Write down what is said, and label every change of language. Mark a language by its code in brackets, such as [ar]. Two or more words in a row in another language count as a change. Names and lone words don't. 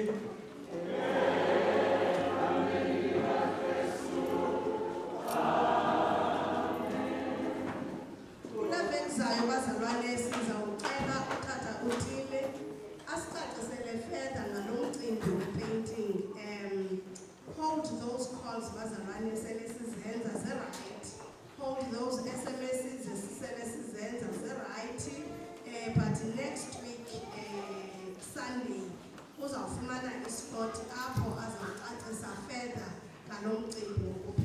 [xh] Kulaphenzayo bazalwane sizawucela utata uthile asicacisele further ngalo mcimbi we-painting. [en] Hold those calls [xh] bazalwane sele sizenza ze-right. [en] Hold those SMSs [xh] esisele sizenza ze-right. [en] But next week Sunday [xh] uzawufumana ispot apho azawucacisa further ngalo mcimbi.